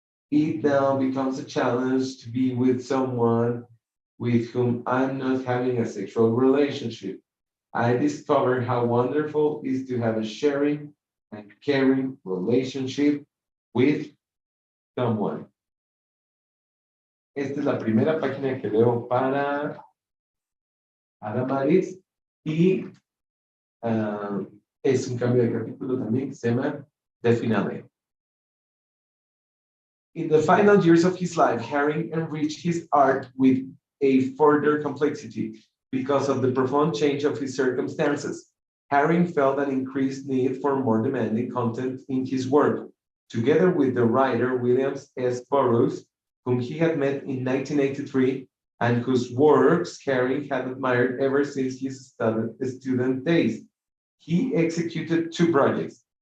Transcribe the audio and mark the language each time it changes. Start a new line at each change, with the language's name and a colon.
English: It now becomes a challenge to be with someone with whom I'm not having a sexual relationship. I discovered how wonderful it is to have a sharing and caring relationship with someone.
Spanish: Esta es la primera página que leo para Adamaris y es un cambio de capítulo también que se llama The Finale.
English: In the final years of his life, Herring enriched his art with a further complexity. Because of the profound change of his circumstances, Herring felt an increased need for more demanding content in his work. Together with the writer Williams S. Burroughs, whom he had met in 1983 and whose works Herring had admired ever since his student days, he executed two projects.